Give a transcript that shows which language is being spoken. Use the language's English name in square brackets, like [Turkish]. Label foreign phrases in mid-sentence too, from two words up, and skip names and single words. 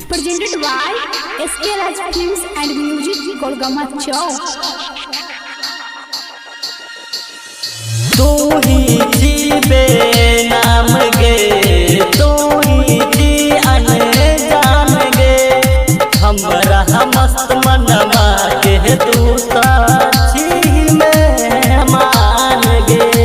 [English] presented by SK Raj Films and Music, Golgama Chowk. [Maithili] तू ही जीवे नाम गे, तू ही जी अनजान गे, हमरा मस्त मनवा के तू साक्षी में मान गे।